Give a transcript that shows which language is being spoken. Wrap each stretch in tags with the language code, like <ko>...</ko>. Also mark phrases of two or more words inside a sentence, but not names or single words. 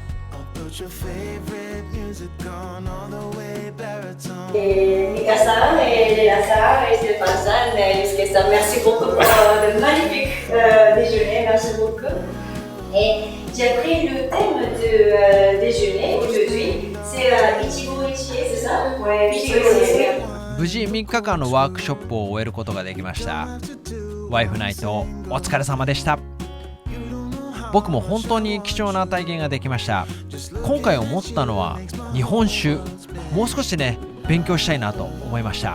<fr>Mika san, Léla san, Stéphane san, Yusuke san, merci beaucoup pour le magnifique déjeuner, merci beaucoup. Et j'ai appris le thème de déjeuner aujourd'hui, c'est</fr> <ja>一期一会,</ja> <fr>c'est ça? Ouais,</fr> <ja>一期一会. 無事3日間のワークショップを終えることができました。ワイフナイトお疲れ様でした。僕も本当に貴重な体験ができました。今回思ったのは日本酒、もう少しね勉強したいなと思いました。</ja>